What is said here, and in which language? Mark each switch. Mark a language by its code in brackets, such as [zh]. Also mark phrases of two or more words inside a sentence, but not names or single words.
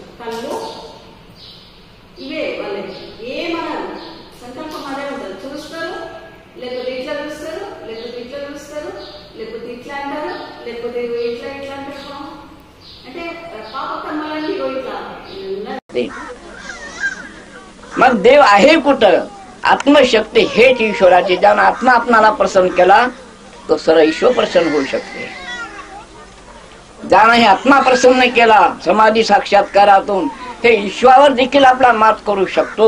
[te] కళ్ళు ఇవే వాళ్ళకి ఏమన్నారు, సంకల్పం అదే ఉంటుంది. చూస్తారు, లేకపోతే ఇట్లా చూస్తారు, లేకపోతే ఇట్లా చూస్తారు, లేకపోతే ఇట్లా అంటారు, లేకపోతే ఇట్లా ఇట్లా అంటారు. అంటే పాప కర్మలన్నీ ఇట్లా. [mr] मग देव आहे कुठं? आत्मशक्ती हेच ईश्वराची. ज्यानं आत्मा आपणाला प्रसन्न केला तो सर्व ईश्वर प्रसन्न होऊ शकते. ज्यानं हे आत्मा प्रसन्न केला समाधी साक्षात्कारातून हे ईश्वरावर देखील आपला मात करू शकतो.